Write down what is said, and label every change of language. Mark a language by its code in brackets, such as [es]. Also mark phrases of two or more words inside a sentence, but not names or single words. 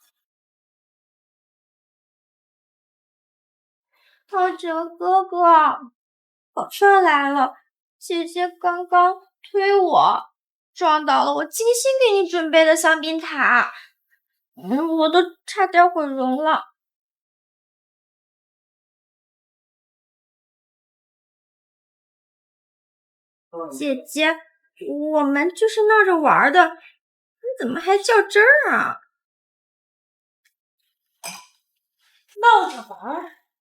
[zh] 浩哲哥哥，寶順來了，姐姐剛剛推我，撞倒了我精心給你準備的香檳塔，我都差點毀容了。姐姐，我們就是鬧着玩的，你怎麼還較真兒啊？鬧着玩？